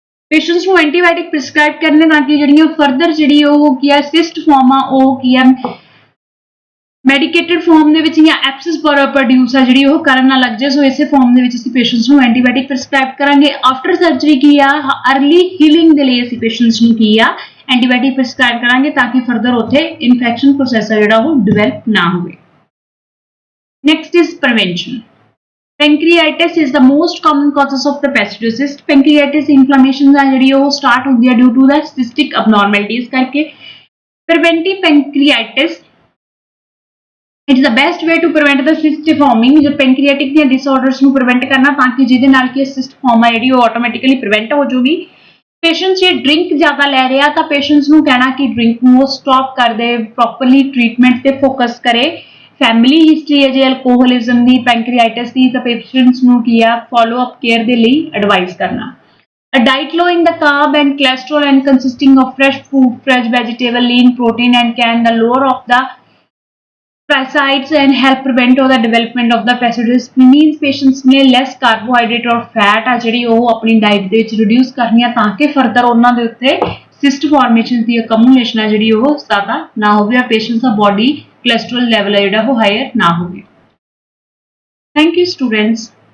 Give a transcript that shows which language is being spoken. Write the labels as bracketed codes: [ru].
[pa] Patients ਨੂੰ antibiotic prescribe ਕਰਨੇ ਤਾਂ ਕਿ ਜਿਹੜੀਆਂ ਫਰਦਰ ਜਿਹੜੀ ਉਹ ਕੀ ਆ ਸਿਸਟ ਫਾਰਮ ਆ ਉਹ ਕੀ ਆ ਮੈਡੀਕੇਟਡ ਫਾਰਮ ਦੇ ਵਿੱਚ ਜਾਂ ਐਪਸਿਸ ਪ੍ਰੋਡਿਊਸ ਆ ਜਿਹੜੀ ਉਹ ਕਰਨ ਨਾ ਲੱਗ ਜਾਏ ਸੋ ਇਸੇ ਫਾਰਮ ਦੇ ਵਿੱਚ ਅਸੀਂ ਪੇਸ਼ੈਂਟਸ ਨੂੰ ਐਂਟੀਬਾਇਓਟਿਕ ਪ੍ਰਿਸਕ੍ਰਾਈਬ ਕਰਾਂਗੇ। ਆਫਟਰ ਸਰਜਰੀ ਕੀ ਆ ਅਰਲੀ ਹੀਲਿੰਗ ਦੇ ਲਈ ਅਸੀਂ ਪੇਸ਼ੈਂਟਸ ਨੂੰ ਕੀ ਆ ਐਂਟੀਬਾਇਓਟਿਕ ਪ੍ਰਿਸਕ੍ਰਾਈਬ ਕਰਾਂਗੇ ਤਾਂ ਕਿ ਫਰਦਰ ਉੱਥੇ ਇਨਫੈਕਸ਼ਨ ਪ੍ਰੋਸੈਸ ਆ ਜਿਹੜਾ ਉਹ ਡਿਵੈਲਪ ਨਾ ਹੋਵੇ। [en] Next is prevention. Pancreatitis is the most common causes of the pseudocyst. Pancreatitis inflammation [pa] ਆ ਜਿਹੜੀ ਉਹ [en] start [pa] ਹੁੰਦੀ ਹੈ [en] due to the cystic abnormalities [pa] ਕਰਕੇ। [en] Preventive pancreatitis it is the best way to prevent the cyst forming. [pa] ਜੋ pancreatic ਦੀਆਂ disorders ਨੂੰ prevent ਕਰਨਾ ਤਾਂ ਕਿ ਜਿਹਦੇ ਨਾਲ ਕਿ cyst form ਆ ਜਿਹੜੀ ਉਹ automatically prevent ਹੋ ਜਾਊਗੀ। Patients ਜੇ drink ਜ਼ਿਆਦਾ ਲੈ ਰਿਹਾ ਤਾਂ patients ਨੂੰ ਕਹਿਣਾ ਕਿ drink ਨੂੰ ਉਹ stop ਕਰ ਦੇ properly treatment ਤੇ focus ਕਰੇ। ਫੈਮਿਲੀ ਹਿਸਟਰੀ ਹੈ ਜੇ ਅਲਕੋਹਲਿਜ਼ਮ ਦੀ ਪੈਂਕਰੀਆਟਿਸ ਦੀ ਤਾਂ ਪੇਸ਼ੈਂਟਸ ਨੂੰ ਕੀ ਆ ਫੋਲੋ ਅਪ ਕੇਅਰ ਦੇ ਲਈ ਐਡਵਾਈਸ ਕਰਨਾ। [en] A diet low in the carb and cholesterol and consisting of fresh food, fresh vegetable, lean protein and can the lower of the parasites and help prevent or the development of the pesticidous means patients [pa] ਨੇ less carbohydrate or fat ਆ ਜਿਹੜੀ ਉਹ ਆਪਣੀ diet ਦੇ ਵਿੱਚ reduce ਕਰਨੀ ਆ ਤਾਂ ਕਿ ਫਰਦਰ ਉਹਨਾਂ ਦੇ ਉੱਤੇ cyst formation ਦੀ accumulation ਆ ਜਿਹੜੀ ਉਹ ਜ਼ਿਆਦਾ ਨਾ ਹੋਵੇ ਆ ਪੇਸ਼ੈਂਟਸ ਦਾ ਬੋਡੀ ਕੋਲੇਸਟ੍ਰੋਲ ਲੈਵਲ ਹੈ ਜਿਹੜਾ ਉਹ ਹਾਇਰ ਨਾ ਹੋਵੇ। [en] Thank you students.